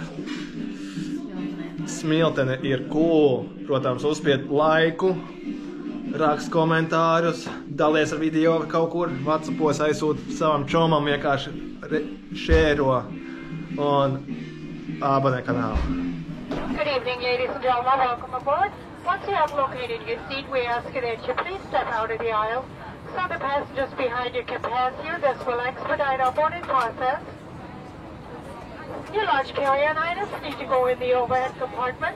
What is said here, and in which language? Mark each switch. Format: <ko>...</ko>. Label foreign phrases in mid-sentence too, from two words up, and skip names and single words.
<lv>Smiltene ir cool. Protams, uzspied laiku, rakst komentārus, dalies ar video kaut kur, WhatsAppos aizsūt savam čomam, vienkārši šēro un abonē kanālu.</lv> <en>Good evening, ladies and gentlemen. Welcome aboard. Once you have located your seat, we ask that you please step out of the aisle so the passengers behind you can pass you. This will expedite our boarding process. Your large carry-on items need to go in the overhead compartments.</en>